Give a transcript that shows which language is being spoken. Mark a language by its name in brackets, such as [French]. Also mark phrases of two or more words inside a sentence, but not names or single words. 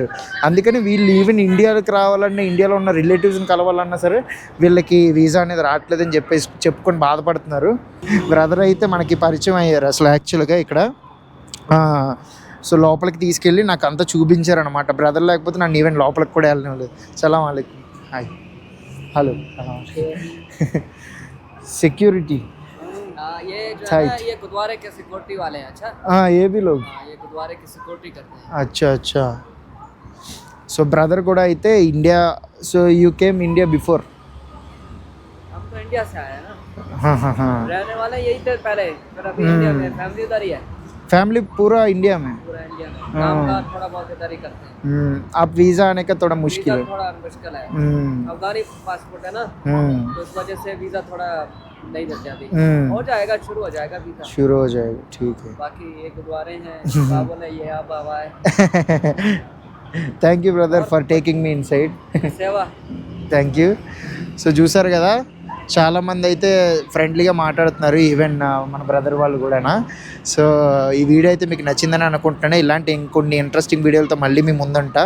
[Telugu] అందుకని వీళ్ళు ఈవెన్ ఇండియాకి రావాలన్నా, ఇండియాలో ఉన్న రిలేటివ్స్ని కలవాలన్నా సరే వీళ్ళకి వీసా అనేది రావట్లేదని చెప్పుకొని బాధపడుతున్నారు. బ్రదర్ అయితే మనకి పరిచయం అయ్యారు అసలు యాక్చువల్గా ఇక్కడ. సో లోపలికి తీసుకెళ్ళి నాకు అంతా చూపించారనమాట. బ్రదర్ లేకపోతే నన్ను ఈవెన్ లోపలికి కూడా వెళ్ళలేదు. [Arabic] سلام عليكم. [English] hi, hello. [Hindi] सिक्योरिटी ये जो है ना ये गुरुद्वारे के सिक्योरिटी वाले हैं. अच्छा हाँ, ये भी लोग ये गुरुद्वारे की सिक्योरिटी करते हैं. अच्छा. [Telugu] సో బ్రదర్ కూడా అయితే ఇండియా. [English] So you came India before? [Hindi] हम तो इंडिया से आए हैं ना. हाँ. रहने वाले यही थे पहले, फिर अभी इंडिया में फैमिली उधर ही है. फैमिली पूरा इंडिया में? पूरा इंडिया में. काम का थोड़ा बहुत इधर ही करते हैं. आप वीज़ा आने का थोड़ा मुश्किल है? थोड़ा मुश्किल है. अफगानी पासपोर्ट है ना, तो इस वजह से वीज़ा थोड़ा नहीं मिलता अभी. हो जाएगा, शुरू हो जाएगा वीज़ा. शुरू हो जाएगा, ठीक है. बाकी ये गुरुद्वारे हैं, बाबू ने ये अब हवा है. [English] Thank you brother for taking me inside. [Telugu] సేవా. [English] Thank you. [Telugu] సో చూసారు కదా చాలామంది అయితే ఫ్రెండ్లీగా మాట్లాడుతున్నారు, ఈవెన్ మన బ్రదర్ వాళ్ళు కూడా. సో ఈ వీడియో అయితే మీకు నచ్చిందని అనుకుంటున్నాను. ఇలాంటి ఇంకొన్ని [English] ఇంట్రెస్టింగ్ వీడియోలతో [Telugu] మళ్ళీ మీ ముందుంటా.